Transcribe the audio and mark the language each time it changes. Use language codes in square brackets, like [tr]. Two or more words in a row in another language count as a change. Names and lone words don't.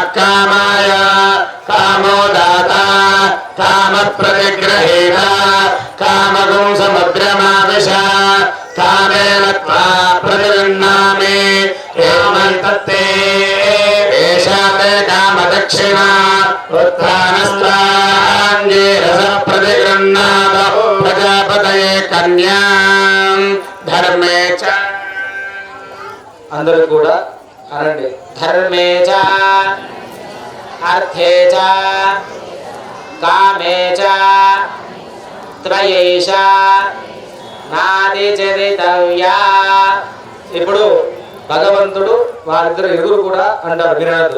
[sa] कामाय कामो दाता कामप्रतिग्रहेण कामगुं समुद्रमाविश कामेन त्वा प्रतिगृह्णामि एवमन्तत्ते एषा ते कामदक्षिणा उत्थानस्त्वाञ्जीरसः प्रतिगृह्णात प्रजापतये कन्यां धर्मे च [te] అందరూ కూడా అనండి [sa] ధర్మే చ అర్థే చ కామే చ త్రయేష నాది చరితవ్యా. [te] ఇప్పుడు భగవంతుడు వారిద్దరు ఎదురు కూడా అంటారు వినదు.